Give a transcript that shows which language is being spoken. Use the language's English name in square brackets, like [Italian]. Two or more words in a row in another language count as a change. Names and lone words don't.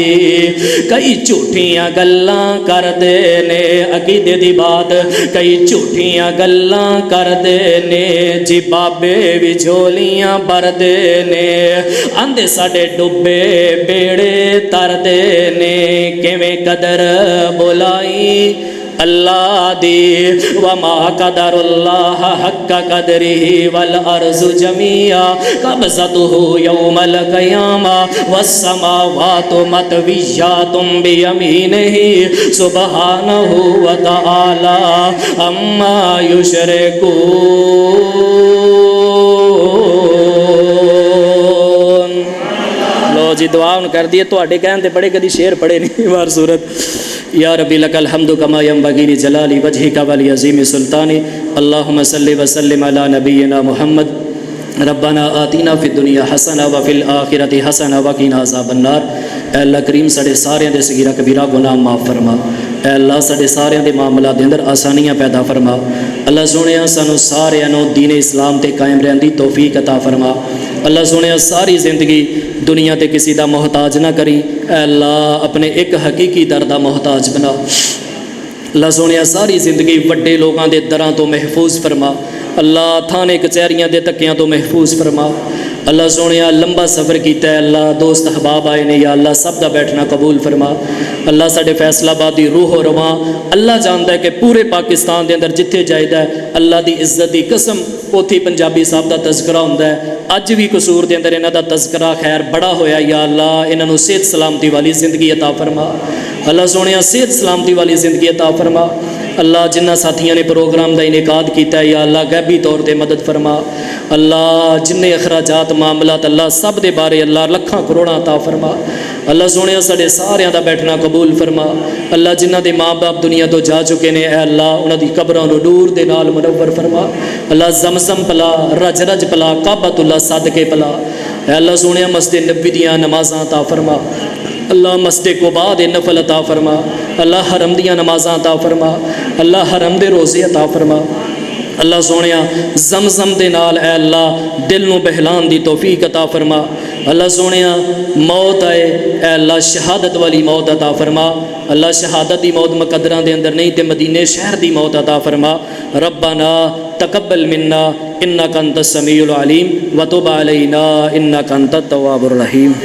[Punjabi] کئی جھوٹیاں گلاں کردے نے عقیدے دی بات، کئی جھوٹیاں گلاں کردے نے جی بابے بھی جھولیاں بھردے نے، آندے ساڈے ڈبے بیڑے تردے نے، کیویں قدر بھلائی اللہ دی. [Arabic] وما قدروا الله حق قدره والأرض جميعا قبضته يوم القيامة والسماوات مطويات بيمينه سبحانه وتعالى عما يشركون. [Punjabi] لو جی دعا کر دیئے، تہاڈے کہن تے بڑے کدی شعر پڑھے نہیں بار صورت. [Arabic] يا ربي لك الحمد كما ينبغي لجلال وجهك ولعظيم سلطانك. اللهم صل وسلم على نبينا محمد. ربنا آتنا في الدنيا حسنة وفي الآخرة حسنة وقنا عذاب النار. [Punjabi] اے اللہ کریم ساڈے ساریاں دے صغیرہ کبیرہ گناہ معاف فرما. اے اللہ ساڈے ساریاں دے معاملہ دے اندر آسانیاں پیدا فرما. اللہ سوہنیا سانوں ساریاں نوں دین اسلام تے قائم رہن دی توفیق عطا فرما. اللہ سوہنیا ساری زندگی دنیا تے کسی دا محتاج نہ کریں. اے اللہ اپنے اک حقیقی در دا محتاج بنا. اللہ سوہنیا ساری زندگی وڈے لوگوں کے دراں تو محفوظ فرما. اللہ تھانے کچہریاں دے دھکیاں تو محفوظ فرما. اللہ سوہنیا لمبا سفر کیا ہے، اللہ دوست احباب آئے نے، یا اللہ سب کا بیٹھنا قبول فرما. اللہ ساڈے فیصل آباد کی روح رواں اللہ جانتا ہے کہ پورے پاکستان کے اندر جتھے جائیدا ہے اللہ کی عزت کی قسم اتھے پنجابی صاحب کا تذکرہ ہوندا ہے. اج بھی قصور کے اندر انہاں دا تذکرہ خیر بڑا ہویا۔ یا اللہ انہاں نوں صحت سلامتی والی زندگی عطا فرما. اللہ سوہنیا صحت سلامتی والی زندگی عطا فرما. اللہ جنہاں ساتھیوں نے پروگرام کا انعقاد کیا، یا اللہ غیبی طور پر مدد فرما. اللہ جنے اخراجات معاملات اللہ سب دے بارے اللہ لکھاں کروڑاں عطا فرما. اللہ سوہنیا ساڈے ساریاں دا بیٹھنا قبول فرما۔ اللہ جنہاں دے ماں باپ دنیا تو جا چکے نے، اے اللہ انہاں دی قبراں نوں نور دے نال منور فرما. اللہ زمزم پلا، رج رج پلا، کعبۃ اللہ صدقے پلا. اے اللہ سوہنیا مسجد نبوی دیاں نمازاں عطا فرما. اللہ مسجد قبا دے نفل عطا فرما۔ اللہ حرم دیاں نمازاں عطا فرما. اللہ حرم دے روزے عطا فرما۔ اللہ سوہنیا زمزم دے نال اے اللہ دل نوں بہلان دی توفیق عطا فرما. اللہ سوہنیا موت آئے اے اللہ شہادت والی موت عطا فرما. اللہ شہادت دی موت مقدراں دے اندر نہیں تے مدینے شہر دی موت عطا فرما. [Arabic] ربنا تقبل منا إنك أنت السميع العليم وتب علينا إنك أنت التواب الرحيم.